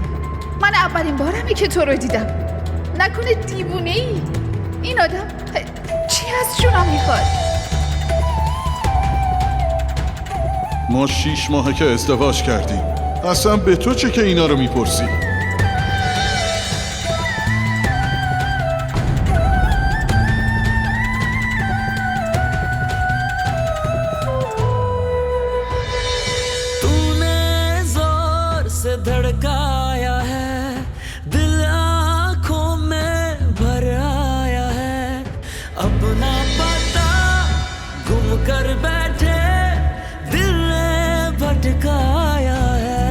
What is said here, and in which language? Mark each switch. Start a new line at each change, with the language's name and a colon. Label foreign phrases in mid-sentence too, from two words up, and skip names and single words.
Persian: من اولین بارمه که تو رو دیدم. نکنه دیوونه ای؟ این آدم چی از جونم میخواد؟ ما 6 ماهه که ازدواج کردیم. اصلا به تو چه که اینا رو میپرسی؟
Hindi: धड़काया है दिल आँखों में भर आया है, अपना पता गुम कर बैठे दिल ने भटकाया है.